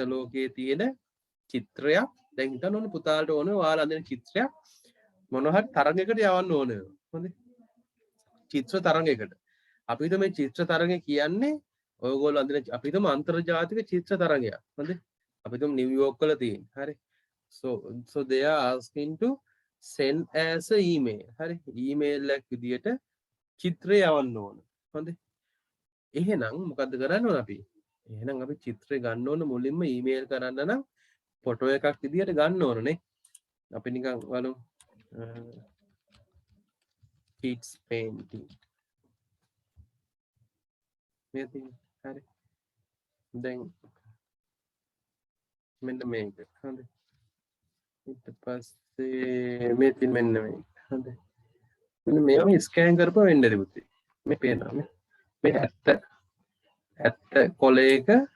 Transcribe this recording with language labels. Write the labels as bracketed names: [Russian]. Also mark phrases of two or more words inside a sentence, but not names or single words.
[Sinhala] ලෝකයේ තියෙන චිත්‍රයක් දැන් හිතන්න ඕනේ පුතාලට ඕනේ ඔයාලා අඳින චිත්‍රයක් මොන හරි තරඟයකට යවන්න ඕනේ හොඳේ චිත්‍ර තරඟයකට අපි හිතමු මේ චිත්‍ර තරඟය කියන්නේ ඔයගොල්ලෝ අඳින අපි හිතමු අන්තර්ජාතික චිත්‍ර තරඟයක් හොඳේ අපි හිතමු නිව්යෝක් වල තියෙන හරි [English] so they are asking to send as a email [Sinhala] හරි email එකක් විදියට චිත්‍රය යවන්න ඕන හොඳේ එහෙනම් මොකද්ද කරන්න ඕන අපි එහෙනම් අපි චිත්‍රය ගන්න ඕන මුලින්ම ඊමේල් කරන්න නම් ෆොටෝ එකක් විදියට ගන්න ඕනනේ අපි නිකන් බලමු [English] kids painting [Sinhala] මේ තියෙන හරි දැන් මෙන්න මේක හරි ඊට පස්සේ මේ තියෙන මෙන්න මේක හරි මෙන්න මේව ස්කෑන් කරපුවා වෙන්නේ පුතේ මේ පේනවා මේ ඇත්ත කොලේක